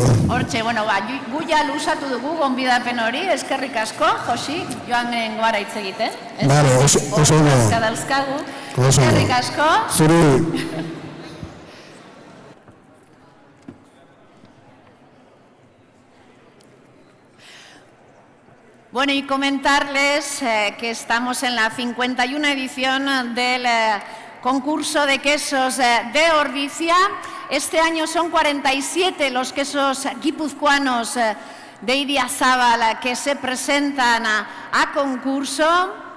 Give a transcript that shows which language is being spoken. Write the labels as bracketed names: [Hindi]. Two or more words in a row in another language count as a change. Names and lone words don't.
[Basque] Hortxe, gu ja lusatu dugu gonbidapen hori, eskerrik asko, Josi, joan goara hitz egiten. Bale, oso ondo. Dauzkagu. Eskerrik asko. Zuri. [Spanish] Bueno, y comentarles que estamos en la 51 edición del concurso de quesos de Ordizia. Este año son 47 los quesos guipuzcoanos de Idiazábal que se presentan a concurso.